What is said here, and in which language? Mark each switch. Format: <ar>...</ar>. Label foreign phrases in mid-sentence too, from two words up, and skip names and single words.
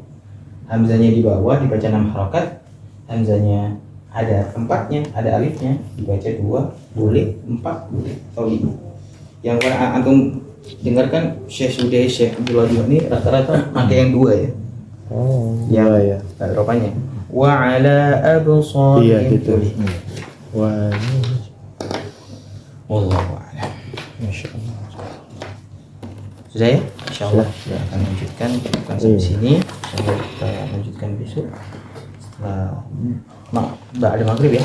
<id>Hamzahnya di bawah dibaca 6 harokat, hamzahnya ada tempatnya, ada alifnya, dibaca 2 boleh, 4 boleh, atau 5. Yang antum dengarkan Syekh Sude, Syekh Abdullah ini rata-rata pakai yang 2 ya. Oh, ya. Rupanya.</id> <ar>وعلى أبصارهم.</ar> <id>Iya gitu. Wah,</id> <ar>والله أعلم. ما شاء الله.</ar> <id>Sudah ya? Insyaallah kita akan lanjutkan sampai sini. Insyaallah kita lanjutkan besok setelah ada maghrib ya.</id>